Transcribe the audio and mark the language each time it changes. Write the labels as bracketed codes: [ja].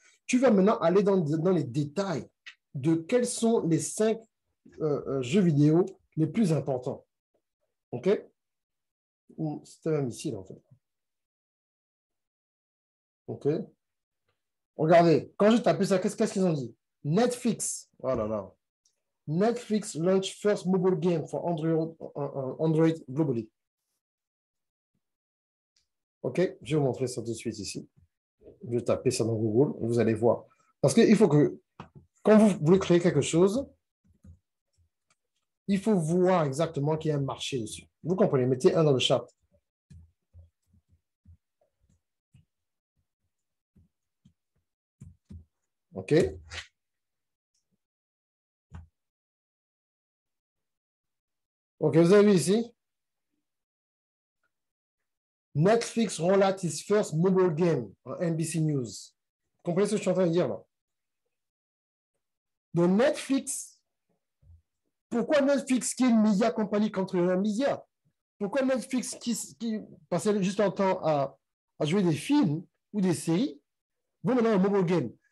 [fr] Tu vas maintenant aller dans les détails de quels sont les 5 jeux vidéo les plus importants. OK? C'était même ici, là, en fait. OK? Regardez, quand je tapais ça, qu'est-ce qu'ils ont dit? Netflix. Oh là là. [en] Netflix launch first mobile game for Android globally. OK? [fr] Je vais vous montrer ça tout de suite ici. Je vais taper ça dans Google et vous allez voir. Parce qu'il faut que, quand vous voulez créer quelque chose, il faut voir exactement qu'il y a un marché dessus. Vous comprenez? Mettez un dans le chat. OK? OK, vous avez vu ici? [en] Netflix roll out his first mobile game [fr] en [en] NBC News. [fr] Vous comprenez ce que je suis en train de dire là? Donc Netflix, pourquoi Netflix qui est une média compagnie contre un média? Pourquoi Netflix qui passait juste un temps à jouer des films ou des séries vont maintenant au mobile game?